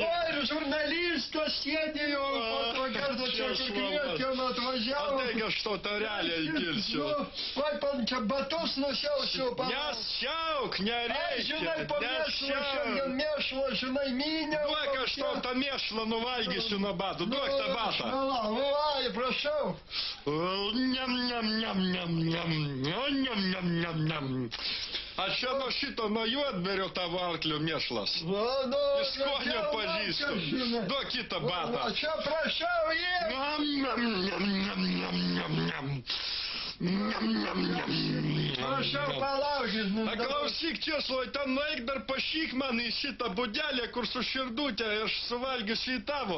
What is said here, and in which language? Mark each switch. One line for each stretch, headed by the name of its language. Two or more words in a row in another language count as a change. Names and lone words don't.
Lithuanian: Oi, žurnalistas sėdėjo, po to kartą čia kvietėm atvažiavo. Taigi aš to tarelę įpilsiu. Oi, pan čia batus nusiausiu. Nesiauk, nereikia. Žinai, po mėšlo, šiandien mėšlo, žinai, myniau. Duok, aš to tą mėšlą nuvalgysiu nuo batų. Duok tą batą. Vai, prašau. Niam, niam, niam, niam, niam. A čia nuo šito, nuo juodberio tavo arklio mėšlas. Iš skonio pažįstu. Duok kitą batą. Čia prašau, prašau, palaukit. Klausyk, Česlovai, ten nueik dar pašyk man į šitą budelę, kur su širdutė, aš suvalgysiu į tavo.